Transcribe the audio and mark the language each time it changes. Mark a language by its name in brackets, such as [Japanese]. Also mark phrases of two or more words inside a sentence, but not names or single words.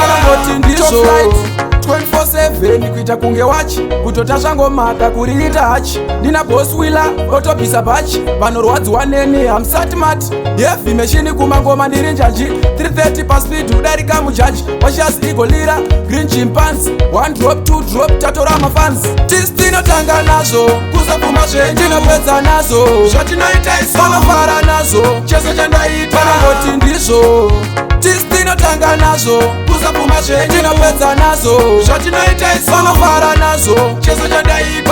[Shona] vanongoti ndizvo. [English] Top flight. [Shona] Twenty-four seven kuita kunge wachi, kutota zvangomata kuriita hachi. Ndina [English] boss wheeler, [Shona] otobvisa bhachi. Vanorwadziwa neni, hamusati mati. [English] Heavy machine [Shona] kumangoma ndiri njanji. Three thirty pa speed udarika mujaji. Washas Eagle lira, Green Chimpanzee. [English] One drop, two drop, [Shona] tatora mafans. Tis tinotanga nazo, kuzapfuma zvenyu. Tinopedza nazo, zvatinoita isu. Vanofara nazo, chese chandaita. Vanongoti ndizvo. Tis tinotanga nazo, kuzapfuma zvenyu. Tinopedza nazo, zvatinoita isu. Vanofara nazo, chese chandaita.